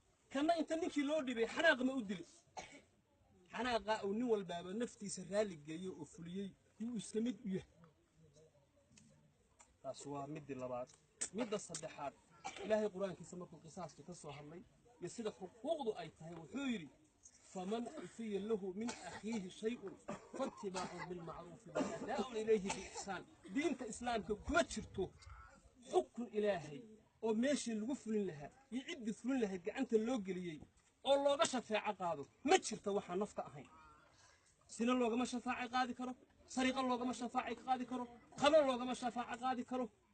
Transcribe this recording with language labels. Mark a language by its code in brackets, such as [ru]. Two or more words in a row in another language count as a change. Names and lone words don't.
[so] Kanna inta ninkii loo dhibay, xanaaq ma u dili? Xanaaqa uu nin walbaaba naftiisa raali geeyo oo fuliyey, yuu iska mid u yahay. Taas waa midda labaad. Midda saddexaad, Ilaahay Qur'aankiisa markuu qisaaska ka soo hadlay, iyo sida xuquuqdu ay tahay, wuxuu yidhi, [ar] "فمن عفي له من أخيه شيء فاتباع بالمعروف وإحسان إليه بإحسان." [so] Diinta Islaamka kuma jirto xukun Ilaahay oo meeshii lagu fulin lahaa iyo ciddii fulin lahayd gacanta loo geliyey oo looga shafeeco qaado. Ma jirto waxaan nafta ahayn. Sina loogama shafaaco qaadi karo, sariqa loogama shafaaco qaadi karo, khano loogama shafaaco qaadi karo.